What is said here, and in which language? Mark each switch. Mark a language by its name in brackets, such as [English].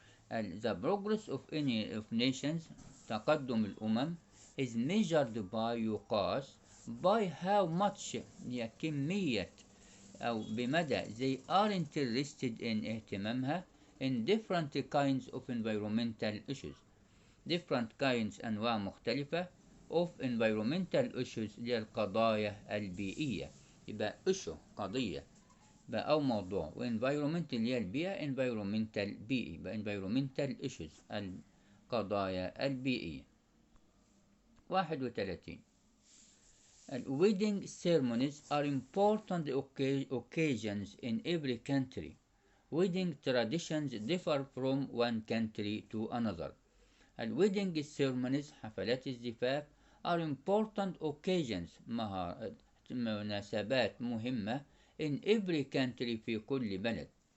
[English] the progress of nations [Arabic] تقدم الأمم [English] is measured by يقاس by how much [Arabic] هي كمية أو بمدى [English] they are interested in اهتمامها in different kinds of environmental issues. different kinds [Arabic] أنواع مختلفة [English] of environmental issues [Arabic] اللي هي القضايا البيئية. يبقى issue قضية بقى أو موضوع، و environment اللي هي البيئة environmental بيئي، يبقى [English] environmental issues [Arabic] القضايا البيئية. 31. [English] Wedding ceremonies are important occasions in every country. Wedding traditions differ from one country to another. الwedding ceremonies [Arabic] حفلات الزفاف [English] are important occasions [Arabic] مناسبات مهمة [English] in every country [Arabic] في كل بلد.